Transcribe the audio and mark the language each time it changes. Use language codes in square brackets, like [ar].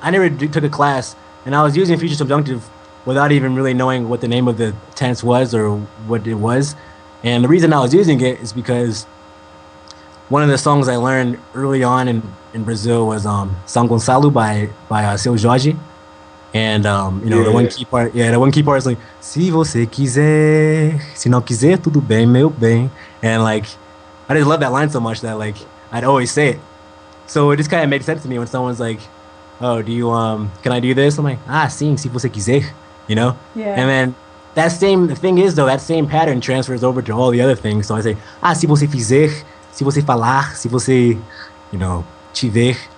[en] I never took a class, and I was using future subjunctive without even really knowing what the name of the tense was or what it was. And the reason I was using it is because one of the songs I learned early on in Brazil was São Gonçalo by Seu Jorge. And the one key part, the one key part is like, [pt] se você quiser, se não quiser, tudo bem, meu bem. [en] And like, I just love that line so much that like I'd always say it. So it just kind of made sense to me when someone's like, oh, do you can I do this? I'm like, [pt] sim, se você quiser, [en] Yeah. And then the thing is though, that same pattern transfers over to all the other things. So I say, [pt] se você fizer, se você falar, se você, tiver.